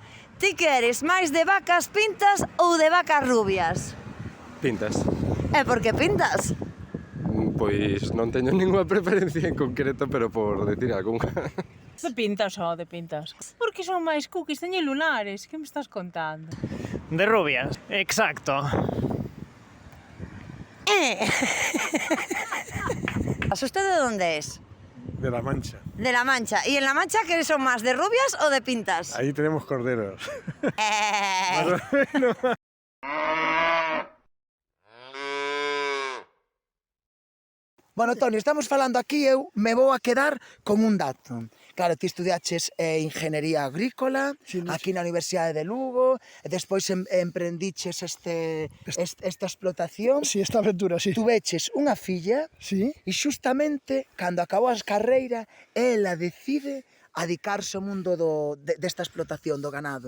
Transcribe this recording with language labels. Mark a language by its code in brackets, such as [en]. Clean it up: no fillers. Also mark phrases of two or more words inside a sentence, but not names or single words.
[gl] Ti queres máis de vacas pintas ou de vacas rubias? Pintas. E por que pintas? Pois non teño ninguna preferencia en concreto, pero por decir algunha. De pintas, de pintas. Porque son máis cookies, teñen lunares. Que me estás contando? De rubias, exacto. [es] ¿Usted de dónde es? De La Mancha. De La Mancha. ¿Y en La Mancha qué son más, de rubias o de pintas? Ahí tenemos corderos. [gl] Bueno, Toni, estamos falando aquí, eu me vou a quedar con un dato. Claro, ti estudiaches Ingeniería Agrícola, aquí na Universidade de Lugo, e despois emprendiches esta explotación. Sí, esta aventura, sí. Tuveches unha filla, sí. E xustamente, cando acabou a carreira, ela decide adicarse ao mundo desta explotación do ganado.